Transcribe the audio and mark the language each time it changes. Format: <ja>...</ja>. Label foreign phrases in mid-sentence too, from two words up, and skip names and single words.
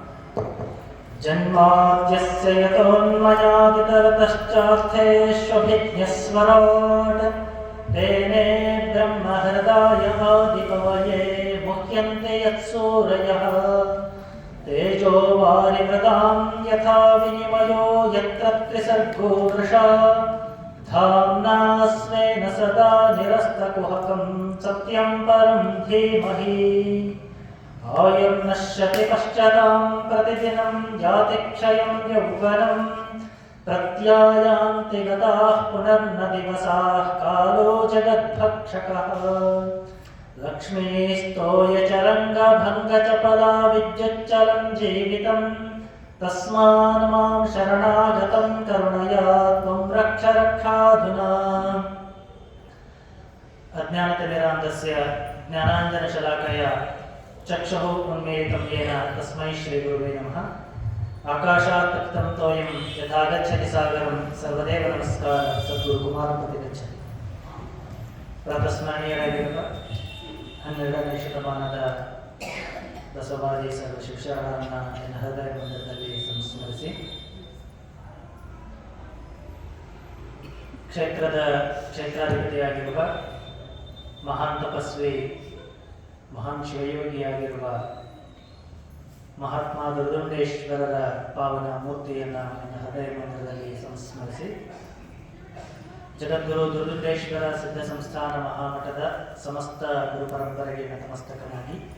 <sa>ಜನ್ಮಾದ್ಯಸ್ಯ ಯತೋನ್ಮಯಾದಿತರತಶ್ಚಾರ್ಥೇಷ್ವಭಿಜ್ಞಸ್ವರಾಟ್ ತೇನೇ ಬ್ರಹ್ಮ ಹೃದಯ ಆದಿಕವಯೇ ಮುಹ್ಯಂತೆ ಯತ್ಸೂರಯಃ ತೇಜೋ ವಾರಿಮೃತಾಂ ಯಥಾ ವಿನಿಮಯೋ ಯತ್ರ ತ್ರಿಸರ್ಗೋ ವೃಷಾ ಧಾಮ್ನಾ ಸ್ವೇನ ಸದಾ ನಿರಸ್ತಕುಹಕಂ ಸತ್ಯಂ ಪರಂ ಧೀಮಹಿ. ಆಯುರ್ನಶ್ಯತಿ ಪಶ್ಚಾತ್ತಾಂ ಪ್ರತಿದಿನಂ ಯಾತಿ ಕ್ಷಯಂ ಯೌವನಂ ಪ್ರತ್ಯಾಯಾಂತಿ ಗತಾಃ ಪುನರ್ನ ದಿವಸಾಃ ಕಾಲೋ ಜಗದ್ಭಕ್ಷಕಃ. ಲಕ್ಷ್ಮೀಸ್ತೋಯಚರಂಗಭಂಗಚಪಲಾ ವಿದ್ಯುಚ್ಚಲಂ ಜೀವಿತಂ ತಸ್ಮಾನ್ ಮಾಂ ಶರಣಾಗತಂ ಕರುಣಯಾ ತ್ವಂ ರಕ್ಷ ರಕ್ಷಾಧುನಾ. ಅಜ್ಞಾನತಿಮಿರಾಂಧಸ್ಯ ಜ್ಞಾನಾಂಜನಶಲಾಕಯ ಚಕ್ಷುಃ ಉನ್ಮೀಲಿತಂ ಯೇನ ತಸ್ಮೈ ಶ್ರೀ ಗುರುವೇ ನಮಃ. ಆಕಾಶಾತ್ ಪತಿತಂ ತೋಯಂ ಯಥಾಗಚ್ಚತಿ ಸಾಗರಂ ಸರ್ವದೇವ ನಮಸ್ಕಾರ ಸದ್ಗುರು ಕುಮಾರಪತಿ ಗಚ್ಚತಿ.</sa> <kn>ಪ್ರಾತಸ್ಮರಣೀಯರಾಗಿರುವ 12ನೇ ಶತಮಾನದ ಬಸವಾದಿ ಸರ್ವ ಶಿಕ್ಷಕರನ್ನು ನನ್ನ ಹೃದಯ ಮಂದಿರದಲ್ಲಿ ಸಂಸ್ಮರಿಸಿ ಕ್ಷೇತ್ರಾಧಿಪತಿಯಾಗಿರುವ ಮಹಾನ್ ತಪಸ್ವಿ ಮಹಾನ್ ಶಿವಯೋಗಿಯಾಗಿರುವ ಮಹಾತ್ಮ ದುರ್ದುಂಡೇಶ್ವರರ ಪಾವನ ಮೂರ್ತಿಯನ್ನು ನನ್ನ ಹೃದಯ ಮಂದಿರದಲ್ಲಿ ಸಂಸ್ಮರಿಸಿ ಜಗದ್ಗುರು ದುರ್ದುಂಡೇಶ್ವರ ಸಿದ್ಧ ಸಂಸ್ಥಾನ ಮಹಾಮಠದ ಸಮಸ್ತ ಗುರು ಪರಂಪರೆಗೆ ನತಮಸ್ತಕನಾಗಿ</kn>